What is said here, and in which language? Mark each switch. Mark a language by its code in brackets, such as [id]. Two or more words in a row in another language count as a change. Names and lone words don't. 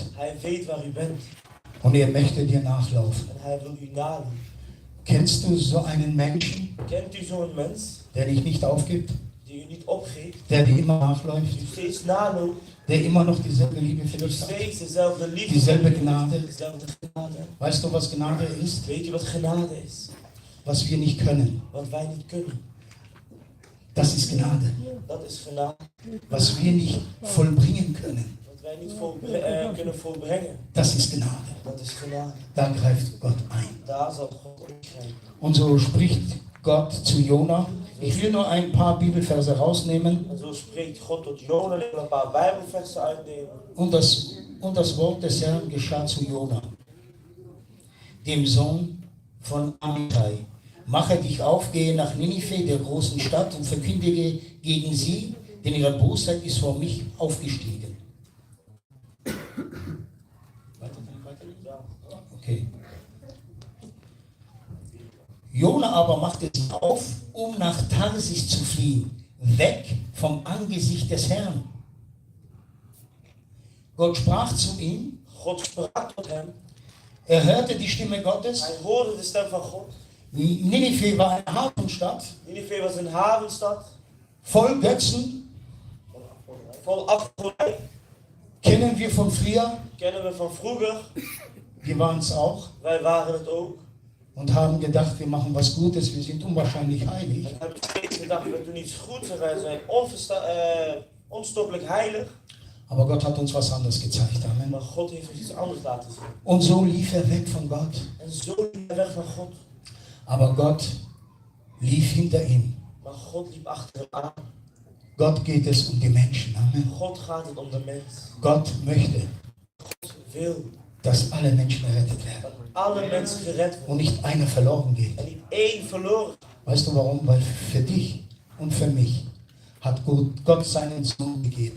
[nl] Hij weet waar u bent [de] und er möchte dir nachlaufen. [nl] en hij wil u nadoen. [de] Kennst du so einen Menschen, [nl] Kent u zo'n mens [de] der dich nicht aufgibt, [nl] die u niet opgeeft, [de] der dir immer nachläuft, [nl] die u steeds naloopt, [de] der immer noch dieselbe Liebe für [nl] die nog [de] dich hat? [nl] steeds dezelfde liefde, [de] Dieselbe Gnade. [nl] dezelfde genade? [de] Weißt du, was Gnade ist? [nl] Weet u wat genade is? [de] Was wir nicht können. [nl] Wat wij niet kunnen. [de] Das ist Gnade. [nl] Dat is genade. [de] Was wir nicht vollbringen können. [nl] Wat wij niet kunnen volbrengen. [de] Das ist Gnade. [nl] Dat is genade. [de] Da greift Gott ein. [nl] Daar zal God ingrijpen. [de] Und so spricht Gott zu Jona. Ich will nur ein paar Bibelverse rausnehmen [nl] En zo spreekt God tot Jona. Ik wil een paar Bijbelversen uitnemen. [de] und das Wort des Herrn geschah zu Jona, dem Sohn von Amittai. Mache dich auf, gehe nach Ninive, der großen Stadt, und verkündige gegen sie, denn ihre Bosheit ist vor mich aufgestiegen. Okay. Jona aber machte sich auf, um nach Tarsis zu fliehen, weg vom Angesicht des Herrn. Gott sprach zu ihm, [nl] God sprak tot hem. [de] er hörte die Stimme Gottes. [nl] Hij hoorde de stem van God. [de] Ninive war eine Hafenstadt, [nl] Ninive was een havenstad. [de] voll Götzen, [nl] Vol afgoderij. [de] kennen wir von früher, [nl] Kennen we van vroeger. [de] wir waren es auch, [nl] Wij waren het ook. [de] und haben gedacht, wir machen was Gutes, wir sind unwahrscheinlich heilig. [nl] En hebben steeds gedacht, we doen iets goeds en wij zijn onstoppelijk heilig. [de] Aber Gott hat uns was anderes gezeigt. Amen. [nl] Maar God heeft ons iets anders laten zien. [de] Und so lief er weg von Gott. [nl] En zo liep hij weg van God. [de] Aber Gott lief hinter ihm. [nl] Maar God liep achter hem aan. [de] Gott geht es um die Menschen. Amen. [nl] God gaat het om de mens. [de] Gott möchte, [nl] God wil [de] dass alle Menschen errettet werden [nl] dat alle mensen gered worden. [de] und nicht einer verloren geht. [nl] En niet één verloren. [de] Weißt du warum? Weil für dich und für mich hat Gott seinen Sohn gegeben.